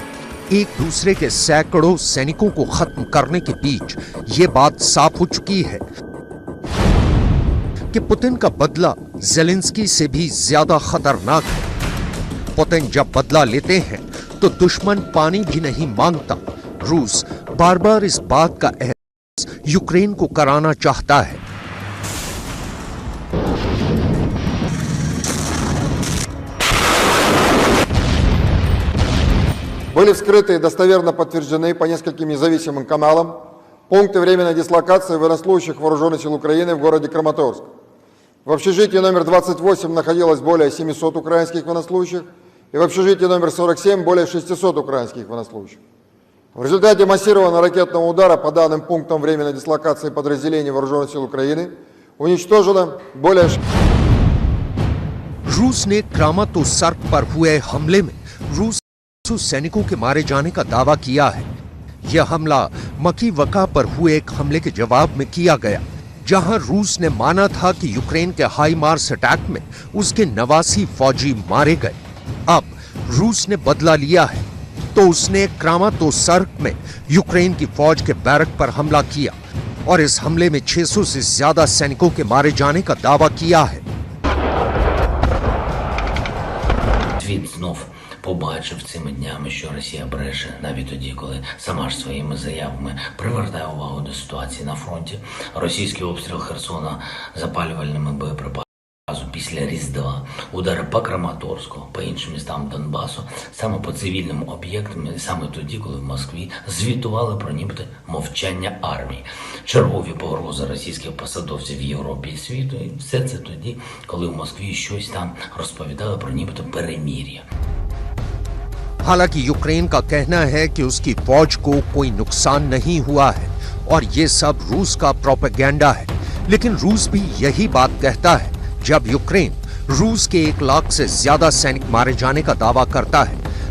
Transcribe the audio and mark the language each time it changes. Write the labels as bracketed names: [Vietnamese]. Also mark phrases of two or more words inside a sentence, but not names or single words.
[Hindi] एक दूसरे के सैकड़ों सैनिकों को खत्म करने के बीच ये बात साफ हो चुकी है कि पुतिन का बदला ज़ेलेंस्की से भी ज्यादा खतरनाक है। पुतिन जब बदला लेते हैं तो दुश्मन पानी भी नहीं मांगता। रूस बार बार इस बात का एहसास यूक्रेन को कराना चाहता है। [Russian] Были вскрыты и достоверно подтверждены по нескольким независимым каналам пункты временной дислокации военнослужащих Вооруженных сил Украины в городе Краматорск. В общежитии номер 28 находилось более 700 украинских военнослужащих, и в общежитии номер 47 более 600 украинских военнослужащих. В результате массированного ракетного удара по данным пунктам временной дислокации подразделений Вооруженных сил Украины уничтожено более... [Hindi] रूस ने क्रामातोर्स्क पर हुए हमले में रूस सैनिकों के मारे जाने का दावा किया है। यह हमला मकीवका पर हुए एक हमले के जवाब में किया गया, जहां रूस ने माना था कि यूक्रेन के हाई मार्स अटैक में उसके 89 फौजी मारे गए। अब रूस ने बदला लिया है तो उसने क्रामातोर्स्क में यूक्रेन की फौज के बैरक पर हमला किया और इस हमले में 600 से ज्यादा सैनिकों के मारे जाने का दावा किया है। [Ukrainian] Побачив цими днями, що Росія бреше навіть тоді, коли сама ж своїми заявами привертає увагу до ситуації на фронті. Російський обстріл Херсона запалювальними боєприпасами після Різдва, удари по Краматорську, по іншим містам Донбасу, саме по цивільним об'єктам, і саме тоді, коли в Москві звітували про нібито мовчання армії. Чергові погрози російських посадовців в Європі і світу, і все це тоді, коли в Москві щось там розповідали про нібито перемир'я. [Hindi] हालांकि यूक्रेन का कहना है कि उसकी फौज को कोई नुकसान नहीं हुआ है और ये सब रूस का प्रोपेगेंडा है, लेकिन रूस भी यही बात कहता है जब यूक्रेन रूस के 1 लाख से ज्यादा सैनिक मारे जाने का दावा करता है।